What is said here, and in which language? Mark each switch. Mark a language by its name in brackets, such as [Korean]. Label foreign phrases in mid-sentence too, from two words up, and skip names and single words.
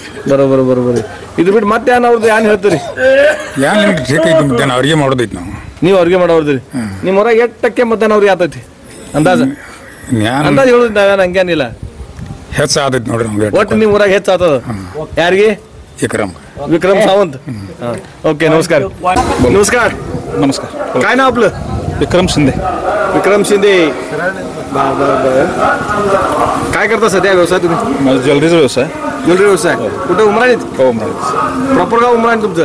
[Kannada] ಬರೋಬರ್ ಇದು ಬಿಟ್ಟು ಮತ್ತೆ ಏನ್ ಅವ್ರದ್ದು ಏನ್ ಹೇಳ್ತೀರಿ ಏನ್ ನಿಮ್ಗೆ ಠೀಕ್ ಐತಿ ಮಧ್ಯಾಹ್ನ ಅವ್ರಿಗೆ ಮಾಡೋದೈತಿ ನೀವು ಅವ್ರಿಗೆ ಮಾಡೋದ್ರಿ ನಿಮ್ ಹೊರಗೆ 8% ಮಧ್ಯಾಹ್ನ ಅವ್ರಿಗೆ ಆತೈತಿ ಅಂದಾಜ ಹೇಳುದು ನಾವೇನ್ ಹಂಗೇನಿಲ್ಲ ಹೆಚ್ಚ ಆದೈತಿ ನೋಡ್ರಿ ನಮ್ಗೆ ಒಟ್ಟು ನಿಮ್ ಊರಾಗ ಹೆಚ್ಚ ಆತದ ಯಾರಿಗೆ विक्रम सावंत ओके नमस्कार नमस्कार [Marathi] नमस्कार काय नाव आपलं विक्रम शिंदे काय करता सध्या व्यवसाय तुम्ही माझा ज्वेलरीचा व्यवसाय कुठं उमराणीत प्रॉपर गाव उमराणी तुमचं